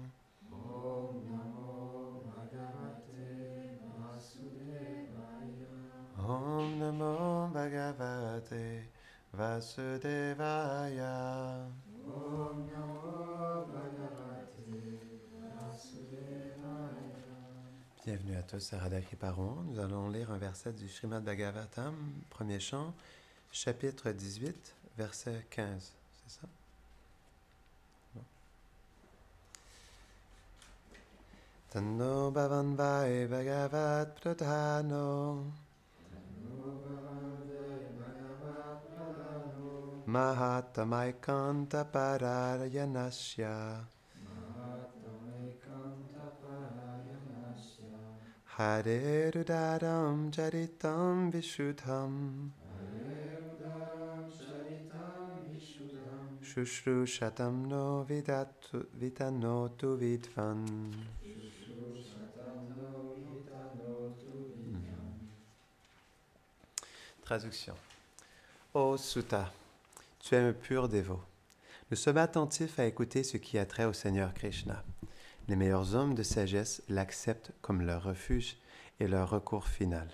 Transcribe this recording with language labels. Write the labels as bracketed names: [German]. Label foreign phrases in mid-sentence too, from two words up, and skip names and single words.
[Sanskrit] Om Namo Bhagavate Vasudevaya. Om Namo Bhagavate Vasudevaya. Om Namo Bhagavate Vasudevaya. [French] Bienvenue à tous à Radha Kriparon. Nous allons lire un verset du Srimad Bhagavatam, premier chant, chapitre 18, verset 15. C'est ça? Bon. [Sanskrit] Tanno Bhavan Vai Bhagavat Pradhano Mahatamaikanta Pararayanasya Hare Rudaram Jaritam Vishuddham Shushrushatam no Vidanotu Vidvan. [French] Traduction. Ô Sutta, tu es un pur dévot. Nous sommes attentifs à écouter ce qui a trait au Seigneur Krishna. Les meilleurs hommes de sagesse l'acceptent comme leur refuge et leur recours final.